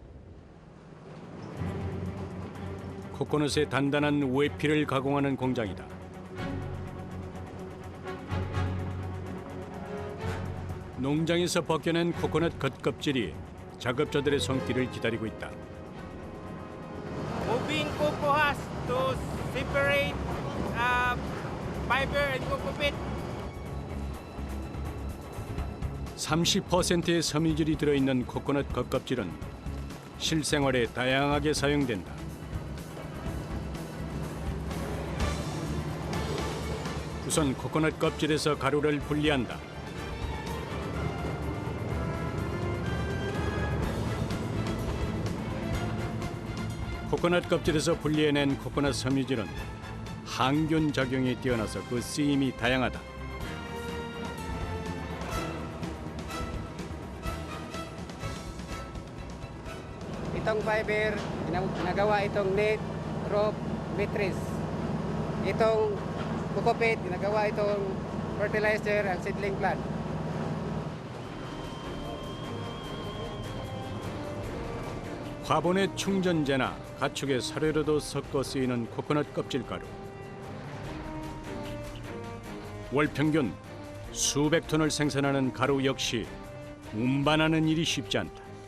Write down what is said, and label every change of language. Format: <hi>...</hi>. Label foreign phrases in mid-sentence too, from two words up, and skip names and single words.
<ko>코코넛의 단단한 외피를 가공하는 공장이다. 농장에서 벗겨낸 코코넛 겉껍질이 작업자들의 손길을 기다리고 있다.</ko> <en>Moving cocoa husk to separate fiber and cocoa pit.</en> <ko>30%의 섬유질이 들어있는 코코넛 겉껍질은 실생활에 다양하게 사용된다. 우선 코코넛 껍질에서 가루를 분리한다. 코코넛 껍질에서 분리해낸 코코넛 섬유질은 항균 작용이 뛰어나서 그 쓰임이 다양하다.</ko> <tl>Itong fiber ginagawa itong net, rope, matrix. Itong cocoa ginagawa itong</tl> <en>fertilizer and seedling plant.</en> <ko>화분의 충전재나 가축의 사료로도 섞어 쓰이는 코코넛 껍질 가루. 월 평균 수백 톤을 생산하는 가루 역시 운반하는 일이 쉽지 않다.</ko>